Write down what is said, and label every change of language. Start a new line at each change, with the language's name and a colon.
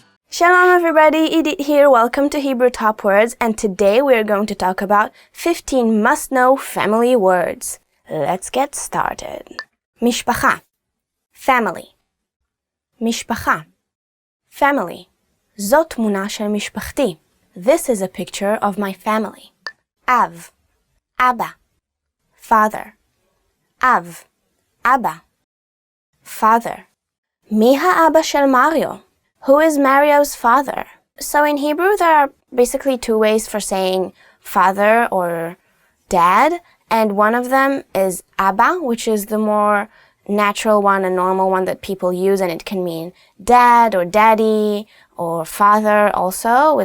English: Shalom everybody, Edith here. Welcome to Hebrew Top Words, and today we are going to talk about 15 must-know family words. Let's get started. משפחה, family.
Hebrew: משפחה, family. זאת תמונה של משפחתי.
English: This is a picture of my family.
Hebrew: אב, אבא, father. אב, אבא, father. מי האבא של מריו?
English: Who is Mario's father? So in Hebrew, there are basically two ways for saying father or dad, and one of them is Abba, which is the more natural one, a normal one that people use, and it can mean dad or daddy or father also.